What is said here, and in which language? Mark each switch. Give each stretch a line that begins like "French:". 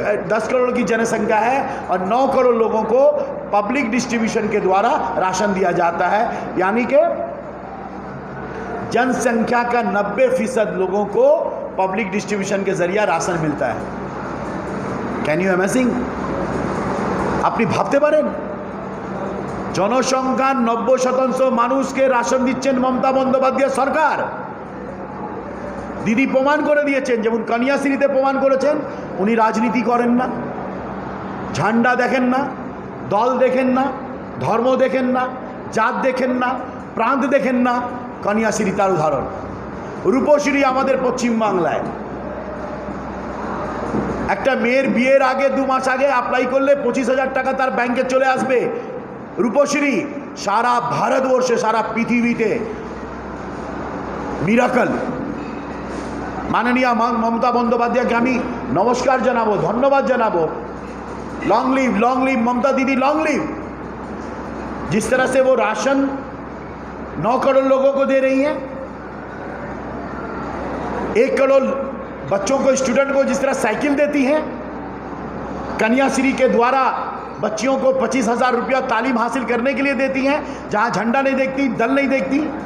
Hindi: 10 करोड़ की जनसंख्या है और 9 करोड़ लोगों को पब्लिक डिस्ट्रीब्यूशन के द्वारा राशन दिया जाता है, यानी कि जनसंख्या का 90% लोगों को पब्लिक डिस्ट्रीब्यूशन के जरिए राशन मिलता है।
English: Can you imagine?
Bangla: আপনি ভাবতে পারেন জনসংখ্যার 90% মানুষকে রাশন দিচ্ছেন মমতা বন্দ্যোপাধ্যায় সরকার। দিদি প্রমাণ করে দিয়েছেন, যেমন কন্যাশ্রীতে প্রমাণ করেছেন উনি রাজনীতি করেন না, ঝান্ডা দেখেন না, দল দেখেন না, ধর্ম দেখেন না, জাত দেখেন না, প্রান্ত দেখেন না। কন্যাশ্রী তার উদাহরণ। রূপশ্রী আমাদের পশ্চিমবাংলায় একটা মেয়ের বিয়ের আগে 2 মাস আগে অ্যাপ্লাই করলে 25,000 টাকা তার ব্যাংকে চলে আসবে। রূপশ্রী সারা ভারতবর্ষে, সারা পৃথিবীতে মিরাকল।
Hindi: माननीय ममता बंदोपाध्याय के हमें नमस्कार जानाबो, धन्यवाद जानाबो।
English: Long live Mamata didi, long live.
Hindi: जिस तरह से वो राशन 9 करोड़ लोगों को दे रही हैं, 1 करोड़ बच्चों को, स्टूडेंट को जिस तरह साइकिल देती हैं, कन्याश्री के द्वारा बच्चियों को 25,000 रुपया तालीम हासिल करने के लिए देती हैं, जहां झंडा नहीं देखती, दल नहीं देखती।